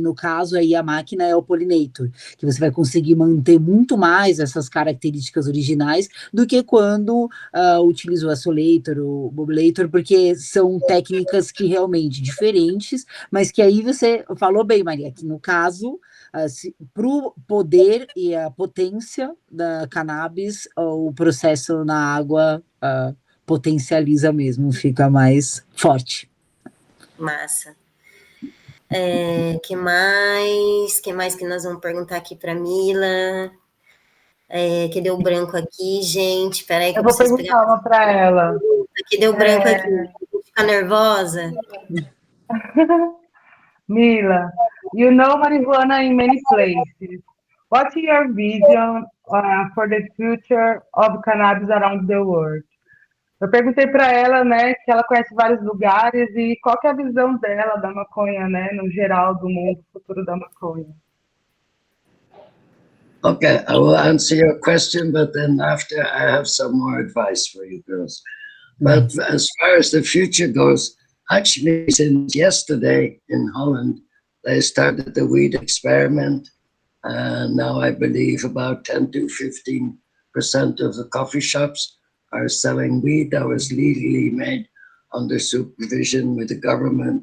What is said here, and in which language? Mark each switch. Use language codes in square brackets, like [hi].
[pt] No caso aí a máquina é o pollinator, que você vai conseguir manter muito mais essas características originais do que quando utiliza o isolator, o bubbleator, porque são técnicas que realmente diferentes, mas que aí você falou bem, Maria, que no caso para o poder e a potência da cannabis, o processo na água potencializa mesmo, fica mais forte. Massa. Que mais que nós vamos perguntar aqui para Mila? Que deu branco aqui, gente. Peraí que eu vou perguntar uma para ela. Que deu branco aqui. Vou ficar nervosa. [en] Mila, you know marijuana in many places. What's your vision for the future of cannabis around the world? [pt] Eu perguntei para ela, né, que ela conhece vários lugares e qual que é a visão dela da maconha, né, no geral do mundo futuro da maconha. [en] Okay, I will answer your question, but then after I have some more advice for you girls. But as far as the future goes, actually since yesterday in Holland, they started the weed experiment, Now I believe about 10 to 15% of the coffee shops are selling weed that was legally made under supervision with the government.